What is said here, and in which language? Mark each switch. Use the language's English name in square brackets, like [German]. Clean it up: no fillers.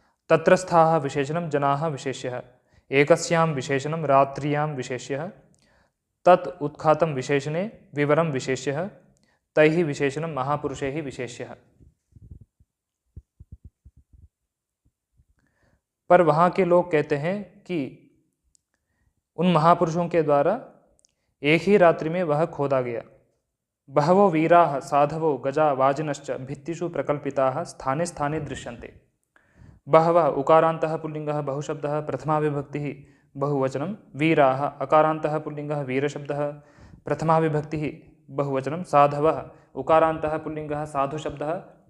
[Sanskrit] तत्रस्थाः विशेषणं जनाः विशेष्यः एकस्यां विशेषणं रात्र्यां विशेष्यः तत् उत्खातं विशेषणे विवरं विशेष्यः तैः विशेषणं महापुरुषैः विशेष्यः। [Hindi] पर वहाँ के लोग कहते हैं कि उन महापुरुषों के द्वारा एक ही रात्रि में वह खोदा गया। [Sanskrit] बहवो वीराः साधवो गजा वाजिनश्च भित्तिषु प्रकल्पिताः स्थाने स्थाने दृश्यन्ते। बहवः उकारान्तः पुल्लिङ्गः बहुशब्दः प्रथमा विभक्तिः बहुवचनं वीराः अकारान्तः पुल्लिङ्गः वीरशब्दः प्रथमा विभक्तिः बहुवचनं साधवः उकारान्तः पुल्लिङ्गः साधुशब्दः